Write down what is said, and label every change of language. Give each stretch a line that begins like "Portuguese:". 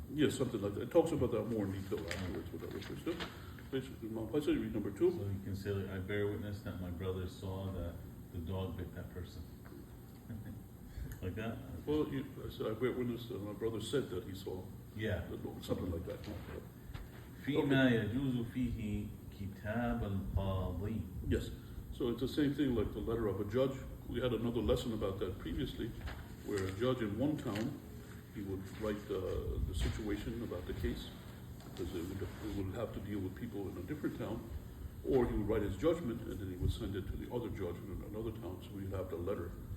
English: Yes, something like that. It talks about that more in detail afterwards, what that refers to. Please read number 2. So you can say, like, I bear witness that my brother saw that the dog bit that person. Like that? Well, I said, I bear witness that my brother said that he saw. Yeah. Something like that.
Arabic: فيما يجوز فيه كتاب القاضي.
English: Yes. So it's the same thing like the letter of a judge. We had another lesson about that previously, where a judge in one town, he would write the situation about the case, because it would have to deal with people in a different town, or he would write his judgment and then he would send it to the other judge in another town, so we'd have the letter.